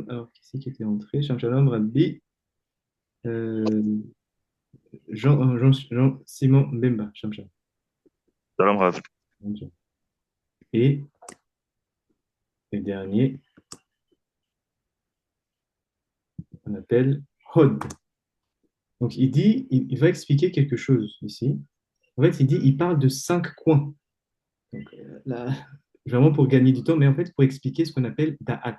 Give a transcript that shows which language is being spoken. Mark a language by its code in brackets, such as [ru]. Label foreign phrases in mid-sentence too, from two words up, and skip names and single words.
[fr] Alors, qui c'est qui était entré? [he] שלום שלום, רבי. Jean Simon Mbemba. שלום שלום. שלום רב. [fr] Et le dernier, on appelle Hod. Donc, il va expliquer quelque chose ici. En fait, il parle de 5 coins. Donc, là, vraiment pour gagner du temps, mais en fait, pour expliquer ce qu'on appelle Da'at.